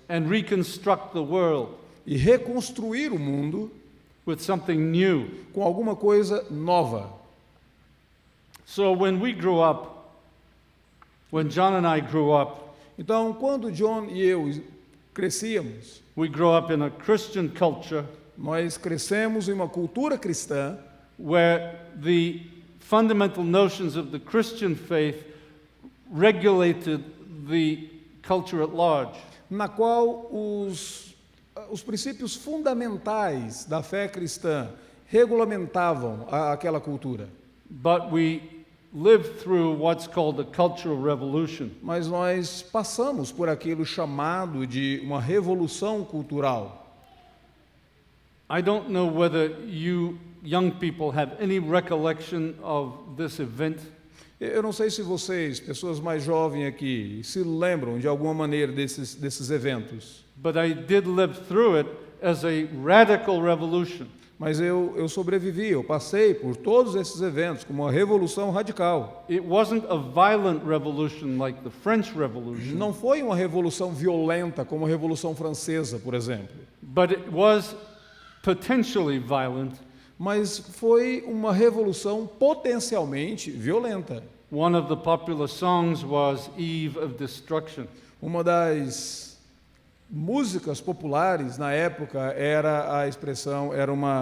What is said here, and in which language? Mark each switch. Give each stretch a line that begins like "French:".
English: and reconstruct the world
Portuguese: e reconstruir o mundo
English: with something new.
Portuguese: com alguma coisa nova.
English: So when John and I grew up,
Portuguese: Então, quando John e eu crescíamos,
English: we grew up in a Christian culture
Portuguese: nós crescemos em uma cultura cristã
English: where the fundamental notions of the Christian faith regulated the culture at large.
Portuguese: na qual os princípios fundamentais da fé cristã regulamentavam aquela cultura.
English: But we lived through what's called the Cultural Revolution.
Portuguese: Mas nós passamos por aquilo chamado de uma revolução cultural.
English: I don't know whether you young people have any recollection of this event.
Portuguese: Eu não sei se vocês, pessoas mais jovens aqui, se lembram de alguma maneira desses eventos.
English: But I did live through it as a radical revolution.
Portuguese: Mas eu sobrevivi, eu passei por todos esses eventos como uma revolução radical.
English: It wasn't a violent revolution like the French Revolution,
Portuguese: Não foi uma revolução violenta como a Revolução Francesa, por exemplo.
English: but it was potentially violent.
Portuguese: Mas foi uma revolução potencialmente violenta.
English: One of the popular songs was Eve of Destruction.
Portuguese: Uma das músicas populares na época era a expressão, era